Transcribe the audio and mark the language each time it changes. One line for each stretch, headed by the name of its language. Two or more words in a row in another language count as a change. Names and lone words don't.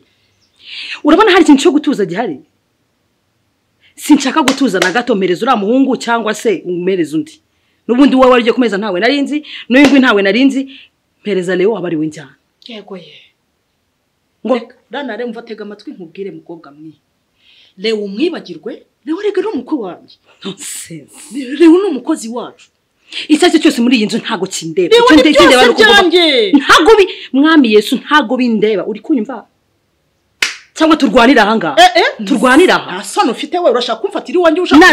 Kinyarwanda: Urabona hari ikintu cyo gutuza gihari? Sinshaka gutuza na gato mpereza ura muhungu cyangwa se umpereza undi. Nubundi wowe warije kumeza ntawe narinzi, n'uyingwi ntawe narinzi, mpereza Leo abari we njyana. Yego ye. Ngo danare mvatega amatwi nkubwire mukobwa mwi. Leo umwibagirwe, Leo rega no mukwe wanjye. Nonsense. Leo no mukozi wacu. Icyatsi cyose muri iyi nzu ntago kindeba. Icyo ndeba byanjye. Ntago mwami Yesu ntago bindeba. Uri kunyumva? Cyangwa turwanira ahanga. Turwanira aha. Asano ufite we urashaka kumfatira iwanjye ushaka.